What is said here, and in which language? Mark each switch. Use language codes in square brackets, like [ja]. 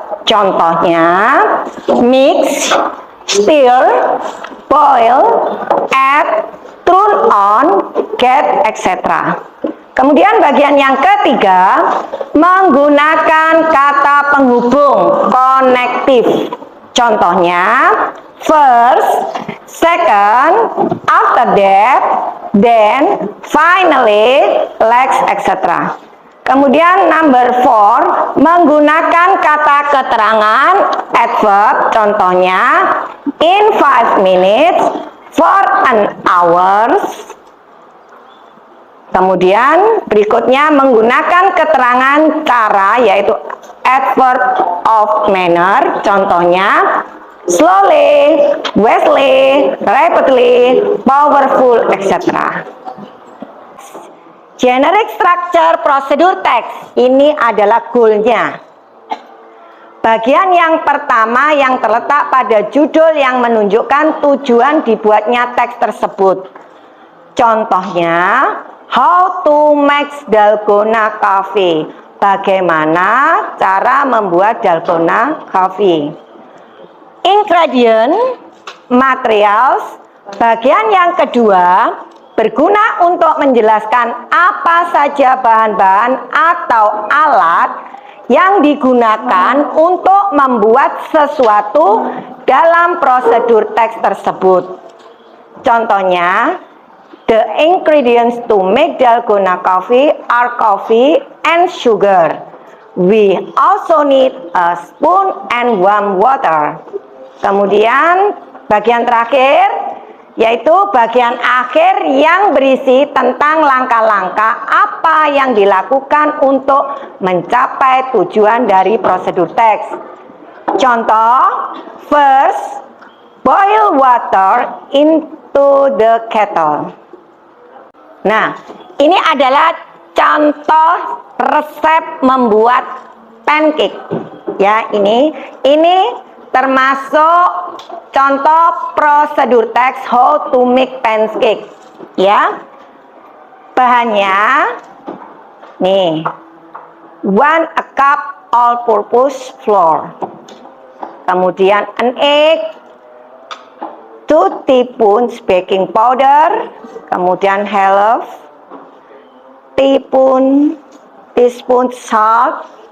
[id] Contohnya, [en] mix, stir, boil, add, turn on, get, etc. [id] Kemudian bagian yang ketiga, menggunakan kata penghubung, connective. Contohnya, [en] first, second, after that, then, finally, next, etc. [id] Kemudian [en] number 4, [id] menggunakan kata keterangan, adverb. Contohnya, [en] in 5 minutes, for an hour. [id] Kemudian berikutnya menggunakan keterangan cara, yaitu adverb of manner. Contohnya [en] slowly, wisely, rapidly, powerful, etc. Generic structure [id] prosedur text, ini adalah goalnya. Bagian yang pertama yang terletak pada judul yang menunjukkan tujuan dibuatnya teks tersebut. Contohnya, [en] how to make dalgona coffee. [id] Bagaimana cara membuat dalgona coffee. [en] Ingredient, materials. [id] Bagian yang kedua berguna untuk menjelaskan apa saja bahan-bahan atau alat yang digunakan untuk membuat sesuatu dalam prosedur teks tersebut. Contohnya, [en] the ingredients to make dalgona coffee are coffee and sugar. We also need a spoon and warm water. [id] Kemudian bagian terakhir, yaitu bagian akhir yang berisi tentang langkah-langkah apa yang dilakukan untuk mencapai tujuan dari prosedur teks. Contoh, [en] first, boil water into the kettle. [id] Nah, ini adalah contoh resep membuat pancake. Ya, ini termasuk contoh prosedur teks [en] how to make pancake. [id] Ya, bahannya nih, [en] 1 cup all-purpose flour, [id] kemudian [en] an egg, 2 teaspoons baking powder, kemudian half teaspoon salt,